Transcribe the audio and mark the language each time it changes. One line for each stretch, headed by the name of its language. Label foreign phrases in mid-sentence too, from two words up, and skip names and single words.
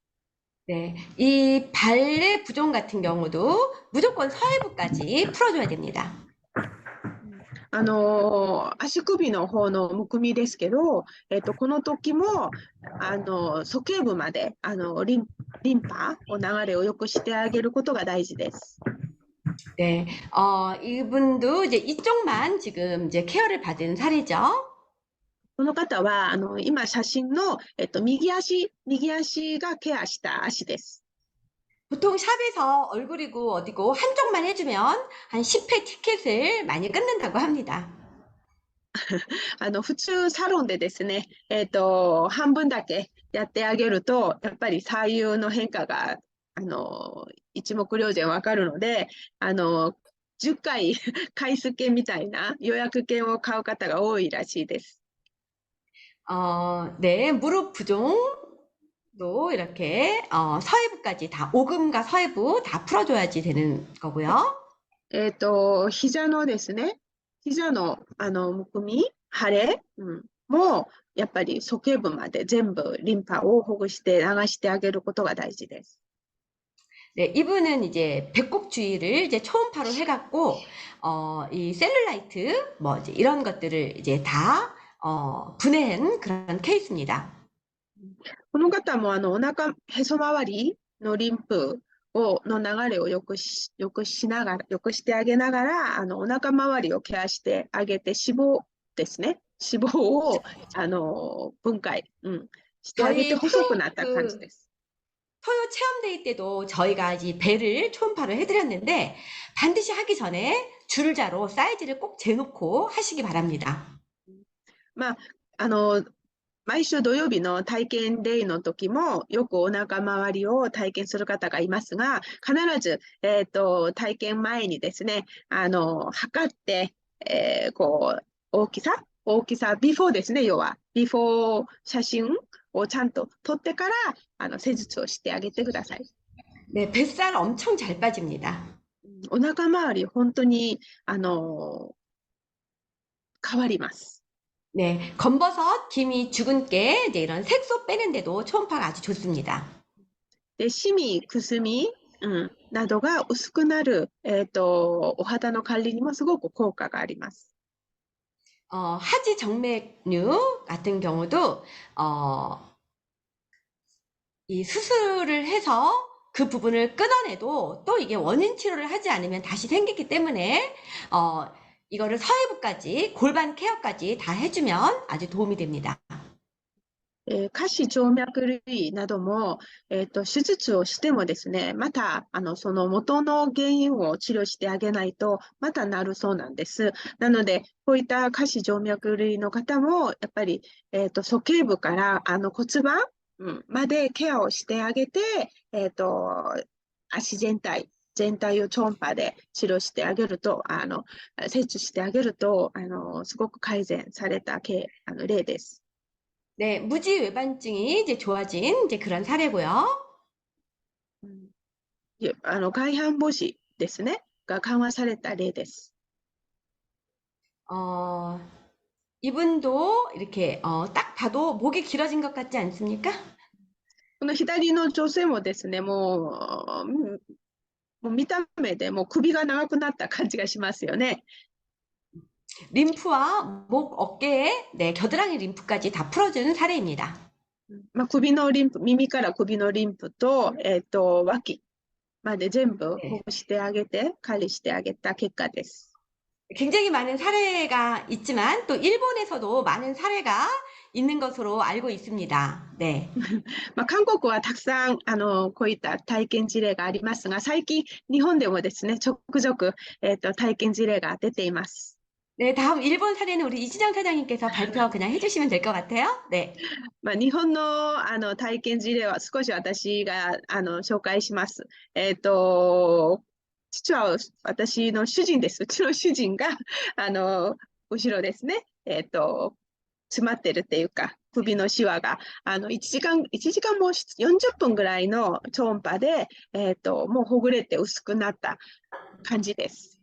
Korean: 네, 이 발의 부종 같은 경우도 무조건 서해부까지 풀어줘야 됩니다.
Japanese: 足首の方のむくみですけど、この時も鼠径部までリンパを流れを良くしてあげることが大事です。
Korean: 네, 이분도 이제 이쪽만 지금 이제 케어를 받은 사례죠.
Japanese: この方は今写真の、右足がケアした足です。
Korean: 보통 샵에서 얼굴이고 어디고 한쪽만 해주면 한 10회 티켓을 많이 끊는다고 합니다.
Japanese: 普通サロンでですね、半分だけやってあげると、やっぱり左右の変化が一目瞭然わかるので、10回回数券みたいな予約券を買う方が多いらしいです。
Korean: 네, 무릎 부종도 이렇게 서해부까지 다 오금과 서해부 다 풀어줘야지 되는 거고요.
Japanese: 膝のですね、膝のむくみ、腫れ、もやっぱり鼠径部まで全部リンパをほぐして流してあげることが大事です。
Korean: 네, 이분은 이제 배꼽 주위를 이제 초음파로 해갖고 이 셀룰라이트 뭐 이제 이런 것들을 이제 다 분해한 그런 케이스입니다.
Japanese: この方もお腹、へそ周りのリンプの流れをよくしながら、よくしてあげながら、お腹周りをケアしてあげて、脂肪ですね。脂肪を、分解、してあげて
Korean: 저희
Japanese: 細くなった感じです。
Korean: 토요 체험데이 때도 저희가 이 배를 초음파를 해드렸는데 반드시 하기 전에 줄자로 사이즈를 꼭 재놓고 하시기 바랍니다.
Japanese: まあ、毎週土曜日の体験デイの時も、よくお腹周りを体験する方がいますが、必ず、体験前にですね、測って、こう、大きさ、ビフォーですね、要は。ビフォー写真をちゃんと撮ってから、施術をしてあげてください。
Korean: 네, 뱃살 엄청 잘 빠집니다.
Japanese: お腹周り、本当に、変わります。
Korean: 네, 검버섯, 기미, 죽은 깨, 이제 이런 색소 빼는데도 초음파가 아주 좋습니다.
Japanese: で、シミ、くすみ、などが薄くなる、お肌の管理にもすごく効果があります。
Korean: 하지 정맥류 같은 경우도 이 수술을 해서 그 부분을 끊어내도 또 이게 원인 치료를 하지 않으면 다시 생기기 때문에 이거를 서해부까지 골반 케어까지 다 해주면 아주 도움이 됩니다.
Japanese: 下肢静脈類なども、手術をしてもですね、また、その元の原因を治療してあげないと、またなるそうなんです。なので、こういった下肢静脈類の方も、やっぱり、鼠径部から、骨盤、までケアをしてあげて、足全体を超音波で治療してあげると、切除してあげると、すごく改善された例です。
Korean: 네, 무지 외반증이 이제 좋아진 이제 그런 사례고요.
Japanese: 外反母趾ですね、が緩和された例です。
Korean: 어, 이분도 이렇게 딱 봐도 목이 길어진 것 같지 않습니까?
Japanese: この左の女性もですね、もう見た目でもう首が長くなった感じがしますよね。
Korean: 림프와 목, 어깨에 네, 겨드랑이 림프까지 다 풀어주는 사례입니다.
Japanese: 首のリンプ、耳から首のリンプと、脇まで全部ほぐしてあげて、管理してあげた結果です。
Korean: 굉장히 많은 사례가 있지만 또 일본에서도 많은 사례가 있는 것으로 알고 있습니다. 네.
Japanese: 韓国はたくさんこういった体験事例がありますが、最近日本でもですね、ちょくちょく、体験事例が出ています。
Korean: 네, 다음 일본 사례는 우리 이진영 사장님께서 발표 그냥 해주시면 될 것 같아요. 네.
Japanese: 日本の、体験事例は少し私が紹介します。実は私の主人です。うちの主人が後ろですね、詰まってるっていうか、首のシワが1時間も40分ぐらいの超音波で、もうほぐれて薄くなった感じです。